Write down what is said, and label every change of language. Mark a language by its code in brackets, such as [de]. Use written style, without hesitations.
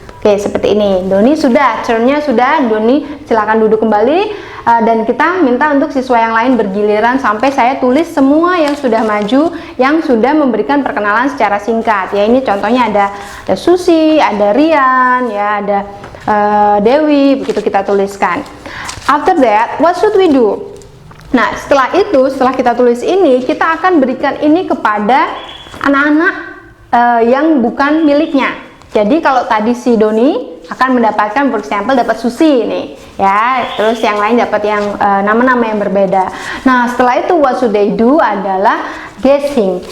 [id] Oke, seperti ini. Doni sudah, turn-nya sudah. Doni silakan duduk kembali, dan kita minta untuk siswa yang lain bergiliran sampai saya tulis semua yang sudah maju, yang sudah memberikan perkenalan secara singkat. Ya, ini contohnya ada Susi, ada Rian, ya, ada Dewi, begitu kita tuliskan. [en] After that, what should we do? [id] Nah, setelah itu, setelah kita tulis ini, kita akan berikan ini kepada anak-anak yang bukan miliknya. Jadi kalau tadi si Doni akan mendapatkan, [en] for example, [id] dapat Susi nih, ya. Terus yang lain dapat yang nama-nama yang berbeda. Nah, setelah itu [en] what should they do [id] adalah guessing.